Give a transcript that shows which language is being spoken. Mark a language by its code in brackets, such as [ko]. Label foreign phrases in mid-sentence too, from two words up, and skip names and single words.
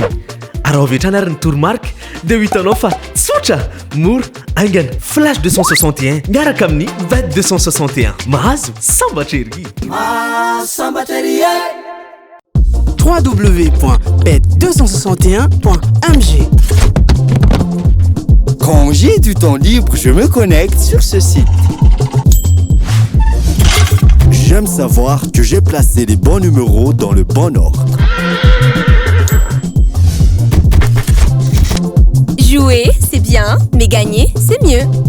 [mg] Ary avetrany ary ny tourmarque dia ho hitanao fa tsotra mora aingana Flash 261 miaraka amin'ny Bet 261 mahazo sambatra ery sambatra ery www.bet261.mg [fr] Quand j'ai du temps libre, je me connecte sur ce site. J'aime savoir que j'ai placé les bons numéros dans le bon ordre. Jouer, c'est bien, mais gagner, c'est mieux.